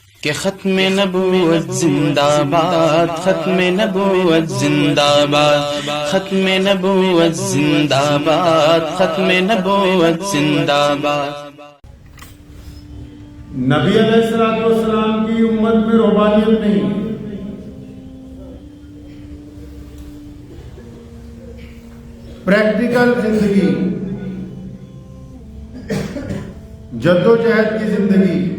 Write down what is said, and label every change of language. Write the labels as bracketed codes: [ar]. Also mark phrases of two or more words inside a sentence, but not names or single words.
[ur] کہ ختم نبوت زندہ باد، ختم نبوت زندہ باد، ختم نبوت زندہ باد، ختم نبوت زندہ باد۔ نبی علیہ السلام کی امت میں رہبانیت نہیں، پریکٹیکل زندگی، جدوجہد کی زندگی،